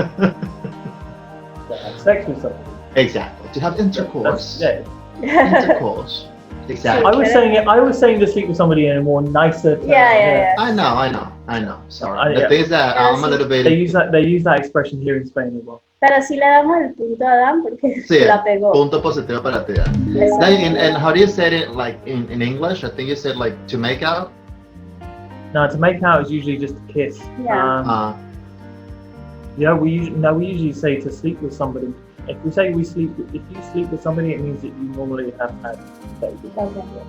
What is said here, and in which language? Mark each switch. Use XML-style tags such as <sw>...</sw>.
<en>to have sex with somebody. Exactly. To have intercourse. Yeah. Intercourse. Exactly. I was saying to sleep with somebody in a more nicer term. Yeah. I know. Sorry. Yeah. The thing is that I'm a little bit. They use that expression here in Spain as well.</en> <es>Pero sí le damos el punto a Dan porque Sí, la pegó. punto positivo para ti.</es> <en>And how do you say it like in English? I think you said like to make out. No, to make out is usually just a kiss. Yeah. Yeah, we usually say to sleep with somebody. If you sleep with somebody, it means that you normally have had sex with somebody.</en>